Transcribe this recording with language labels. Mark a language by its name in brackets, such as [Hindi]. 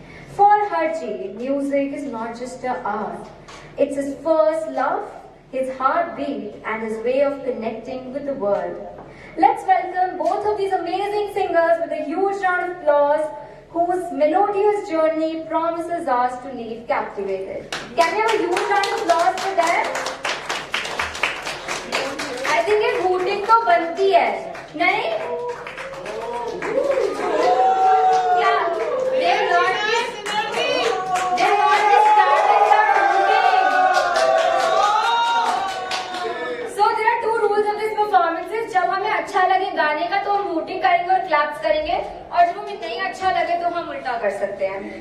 [English] For Harjeet, music is not just an art. It's his first love, his heartbeat, and his way of connecting with the world. Let's welcome both of these amazing singers with a huge round of applause, whose melodious journey promises us to leave captivated. Can we have a huge round of applause for them? I think [Hindi] ये hooting तो बनती है, नहीं? [English] Yeah, they're not. They're not just starting their hooting. So there are two rules of this performances. [Hindi] जब हमें अच्छा लगे गाने का तो हम hooting करेंगे और claps करेंगे, और जब हमें नहीं अच्छा लगे तो हम उल्टा कर सकते हैं.